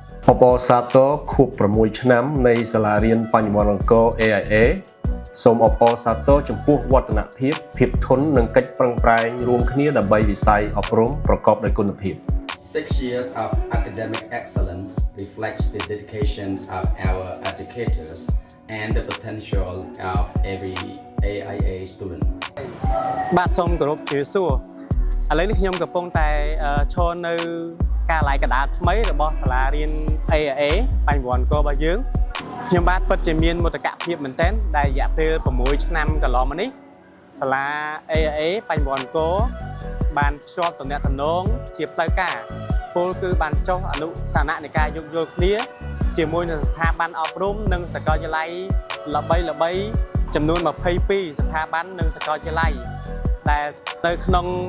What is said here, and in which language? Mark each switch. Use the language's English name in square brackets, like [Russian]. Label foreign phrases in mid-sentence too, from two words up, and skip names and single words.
[Khmer] បសាទរខួប6ឆ្នាំនៃសាលារៀនបញ្ញវន្តអង្គរ AIA សូមអបអរសាទរចំពោះវឌ្ឍនភាពភាពធន់និងកិច្ចប្រឹងប្រែងរួមគ្នាដើម្បីវិស័យអប់រំប្រកបដោយគុណភាព [English] 6 years of academic excellence reflects the dedication of our educators and the potential of every AIA student [Khmer] បាទសូមគោរពជម្រាបសួរឥឡូវនេះខ្ញុំកំពុងតែឈរនៅការឡាយកដាថ្មីរបស់សាលារៀន AIA បញ្ញវន្តអង្គររបស់យើងខ្ញុំបាទពិតជាមានមោទកភាពមែនទែនដែលរយៈពេល6ឆ្នាំកន្លងមកនេះសាលា AIA បញ្ញវន្តអង្គរបានភ្ជាប់ទំនាក់ទំនងជាផ្លូវការពលគឺបានចុះអនុសារណៈនៃការយោគយល់គ្នាជាមួយនឹងស្ថាប័នអប់រំនិងសាកលវិទ្យាល័យល្បីចំនួន22ស្ថាប័ននិងសាកលវិទ្យាល័យដែលនៅក្នុង